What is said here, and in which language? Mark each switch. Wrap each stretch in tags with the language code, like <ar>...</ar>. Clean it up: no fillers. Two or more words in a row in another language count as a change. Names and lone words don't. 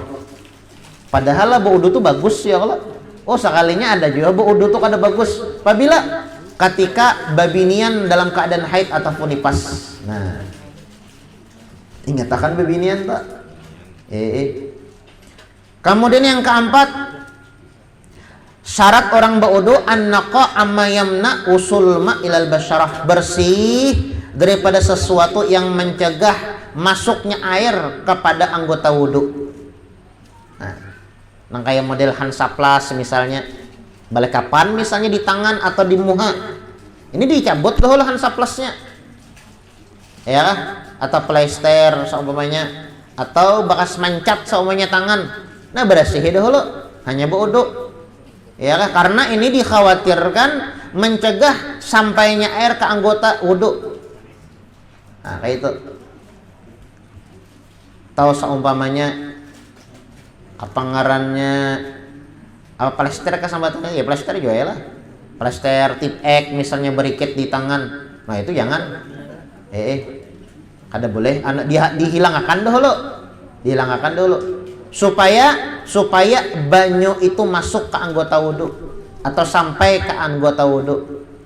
<bjn>Padahal bodoh tuh bagus ya kalau. Oh, sekalinya ada juga bodoh tuh kada bagus. Apabila ketika babinian dalam keadaan haid ataupun nifas. Nah, ingatakan babinian tak? Kemudian yang keempat, syarat orang baudu</bjn> <ar>an-naqa amma yamna usul ma ilal basyarah,</ar> <bjn>bersih daripada sesuatu yang mencegah masuknya air kepada anggota wudu. Nah, kayak model Hansaplas misalnya, balik kapan misalnya di tangan atau di muha, ini dicabut dahulu Hansaplasnya, ya, atau plester seumpamanya, atau bekas mancat seumpamanya tangan. Nah, bersih dahulu, hanya baudu, ya, karena ini dikhawatirkan mencegah sampainya air ke anggota wudu. Nah, kayak itu. Tahu seumpamanya apa ngarannya, apa plester ke sambatannya, ya plester juga ya lah, plester tip X misalnya beriket di tangan. Nah, itu jangan, kada boleh, dihilangkan dulu supaya banyu itu masuk ke anggota wudu atau sampai ke anggota wudu.</bjn>